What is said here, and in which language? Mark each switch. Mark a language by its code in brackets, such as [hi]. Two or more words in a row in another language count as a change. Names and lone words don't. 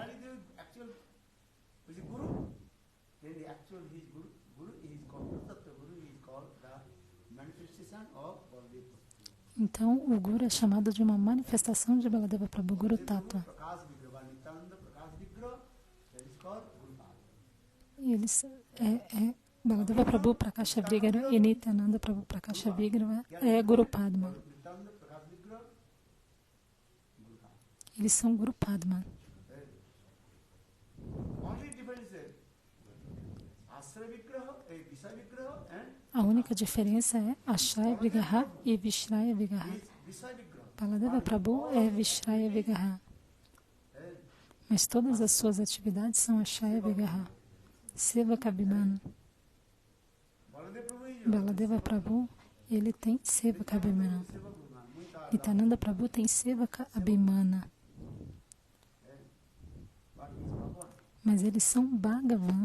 [pt] Então, o Guru é chamado de uma manifestação de Baladeva Prabhu, [sa] Guru Tattva. [pt] E eles, Baladeva Prabhu [sa] Prakasha Vigraha [pt] e Nityananda Prabhu [sa] Prakasha Vigraha [pt] é [sa] Guru Padma. [pt] Eles são [sa] Guru Padma. [pt] A única diferença é [sa] Ashraya Vigraha [pt] e [sa] Vishraya Vigraha. [pt] Baladeva Prabhu é [sa] Vishraya Vigraha. [pt] Mas todas as suas atividades são [sa] Ashraya Vigraha. Sevaka Abhimana. Baladeva Prabhu, [pt] ele tem [sa] Sevaka Abhimana. [pt] Nityananda Prabhu tem [sa] Sevaka Abhimana. [pt] Mas eles são Bhagavan.